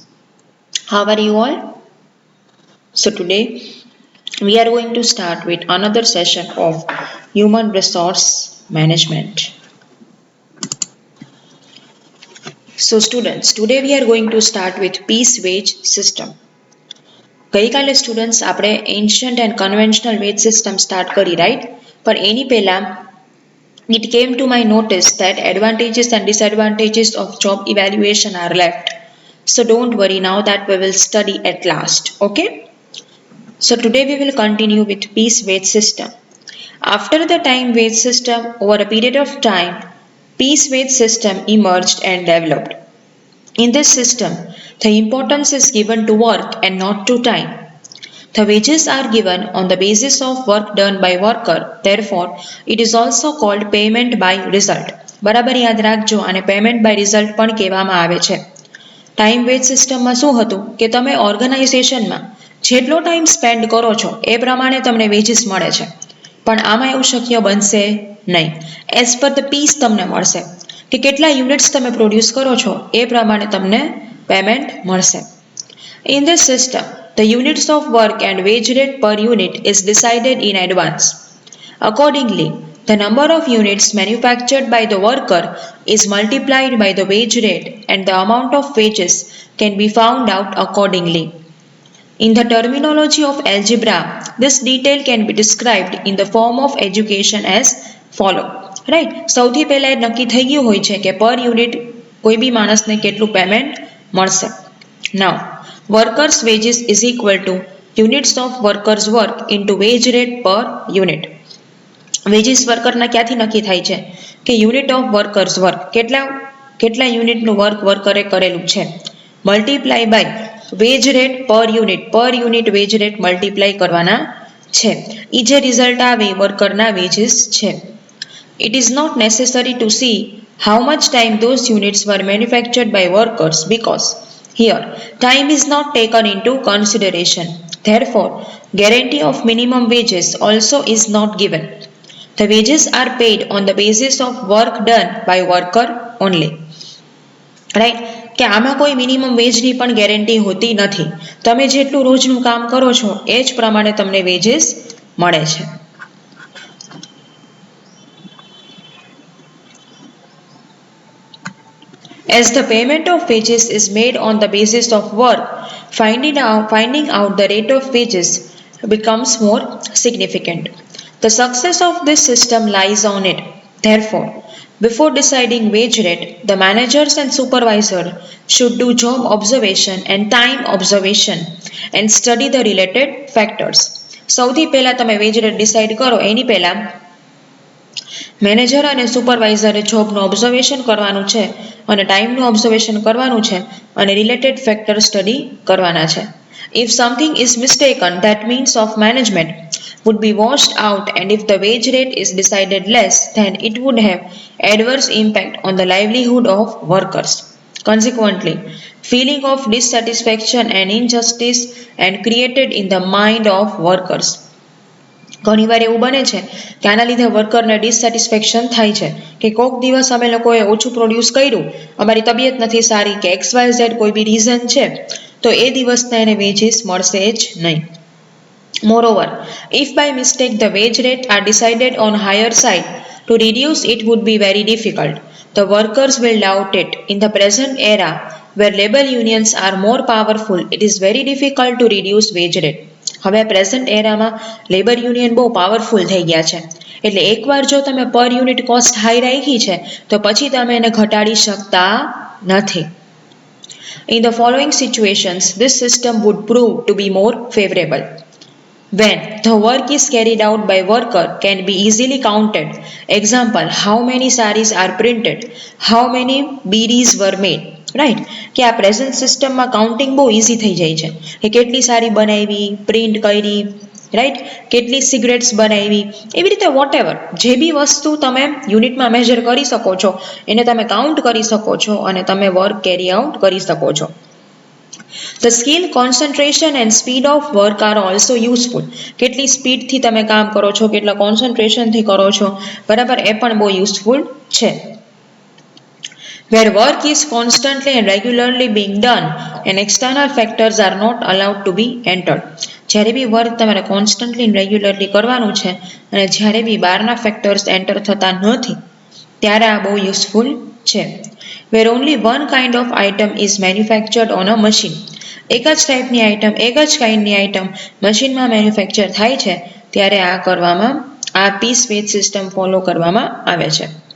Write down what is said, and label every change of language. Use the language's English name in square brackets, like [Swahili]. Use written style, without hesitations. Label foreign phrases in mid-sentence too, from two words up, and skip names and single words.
[English] How are you all? So, today we are going to start with another session of human resource management. So, students, today we are going to start with piece wage system. [Gujarati] ગઈકાલે સ્ટુડન્ટ્સ આપણે [English] ancient and conventional wage system start [Gujarati] કરી રાઈટ પણ એની પહેલા [English] it came to my notice that advantages and disadvantages of job evaluation are left. So don't worry, now that we will study at last. Okay? So today we will continue with piece wage system. After the time wage system, over a period of time, piece wage system emerged and developed. In this system, the importance is given to work and not to time. The wages are given on the basis of work done by worker. Therefore, it is also called payment by result. [Gujarati] બરાબર યાદ રાખજો અને [English] payment by result [Gujarati] પણ કહેવામાં આવે છે. [English] time wage systemમાં [Gujarati] શું હતું કે તમે ઓર્ગેનાઇઝેશનમાં જેટલો [English] time spend [Gujarati] કરો છો એ પ્રમાણે તમને વેજીસ મળે છે પણ આમાં એવું શક્ય બનશે નહીં. [English] as per the piece [Gujarati] તમને મળશે કે કેટલા યુનિટ્સ તમે પ્રોડ્યુસ કરો છો એ પ્રમાણે તમને પેમેન્ટ મળશે. [English] In this system, the units of work and wage rate per unit is decided in advance. Accordingly, the number of units manufactured by the worker is multiplied by the wage rate and the amount of wages can be found out accordingly. In the terminology of algebra, this detail can be described in the form of education as follow. Right? [Gujarati] સૌથી પહેલા એ નક્કી થઈ ગયું હોય છે કે [English] per unit [Gujarati] કોઈ બી માણસને કેટલું પેમેન્ટ મળશે. [English] Now, workers' wages is equal to units of workers' work into wage rate per unit. [Gujarati] વેજીસ વર્કરના ક્યાંથી નક્કી થાય છે કે [English] unit of workers work [Gujarati] કેટલા યુનિટનું વર્ક વર્કરે કરેલું છે [English] multiply by wage rate per unit wage rate multiply [Gujarati] કરવાના છે. એ જે રિઝલ્ટ આવે વર્કરના વેજીસ છે. [English] It is not necessary to see how much time those units were manufactured by workers because here time is not taken into consideration. Therefore, guarantee of minimum wages also is not given. The wages are paid on the basis of work done by worker only. Right? [Gujarati] કે આમાં કોઈ [English] minimum wageની [Gujarati] પણ ગેરંટી હોતી નથી. તમે જેટલું રોજનું કામ કરો છો એ જ પ્રમાણે તમને વેજીસ મળે છે. [English] As the payment of wages is made on the basis of work, finding out the rate of wages becomes more significant. The success of this system lies on it. Therefore, before deciding wage rate, the managers and supervisor should do job observation and time observation and study the related factors. [Gujarati] સૌથી પહેલા તમે [English] wage rate decide [Gujarati] કરો એની પહેલા મેનેજર અને સુપરવાઇઝરે જોબનું ઓબ્ઝર્વેશન કરવાનું છે અને ટાઈમનું ઓબ્ઝર્વેશન કરવાનું છે અને [English] related factor study [Gujarati] કરવાના છે. [English] If something is mistaken, that means of management would be washed out, and if the wage rate is decided less, then it would have adverse impact on the livelihood of workers. Consequently, feeling of dissatisfaction and injustice and created in the mind of workers. [Gujarati] ઘણીવાર એવું બને છે કે આના લીધે વર્કરને ડિસસેટિસ્ફેક્શન થાય છે કે કોઈક દિવસ અમે લોકોએ ઓછું પ્રોડ્યુસ કર્યું, અમારી તબિયત નથી સારી કે XYZ કોઈ બી રીઝન છે તો એ દિવસના એને વેજીસ મળશે જ નહીં. [English] Moreover, if by mistake the wage rate are decided on higher side, to reduce it would be very difficult. The workers will doubt it. In the present era, where labor unions are more powerful, it is very difficult to reduce wage rate. [Gujarati] હવે [English] present eraમાં labour union [Gujarati] બહુ પાવરફુલ થઈ ગયા છે એટલે એકવાર જો તમે [English] per unit cost high [Gujarati] રાખી છે તો પછી તમે એને ઘટાડી શકતા નથી. [English] In the following situations, this system would prove to be more favorable. When the work is carried out by worker can be easily counted. Example, how many sarees are printed, how many BDs were made. [Gujarati] રાઈટ કે આ [English] present systemમાં [Gujarati] કાઉન્ટિંગ બહુ ઇઝી થઈ જાય છે કે કેટલી સારી બનાવી, પ્રિન્ટ કરી, રાઈટ કેટલી સિગરેટ્સ બનાવી, એવી રીતે [English] what ever [Gujarati] જે બી વસ્તુ તમે યુનિટમાં મેજર કરી શકો છો એને તમે કાઉન્ટ કરી શકો છો અને તમે [English] work carry out [Gujarati] કરી શકો છો. [English] The skill, concentration and speed of work are also useful. [Gujarati] કેટલી સ્પીડથી તમે કામ કરો છો, કેટલા કોન્સન્ટ્રેશનથી કરો છો, બરાબર, એ પણ બહુ યુઝફુલ છે. [English] where work is constantly and regularly being done and external factors are not allowed to be entered. [Gujarati] જ્યારે બી વર્ક તમારે કોન્સ્ટન્ટલી અને રેગ્યુલરલી કરવાનું છે અને જ્યારે બી બહારના ફેક્ટર્સ એન્ટર થતા નથી ત્યારે આ બહુ યુઝફુલ છે. [English] where only one kind of item is manufactured on a machine. [Gujarati] એક જ ટાઈપની આઇટમ, એક જ કાઇન્ડની આઇટમ મશીનમાં મેન્યુફેક્ચર થાય છે ત્યારે આ કરવામાં, આ પીસ વેજ સિસ્ટમ ફોલો કરવામાં આવે છે.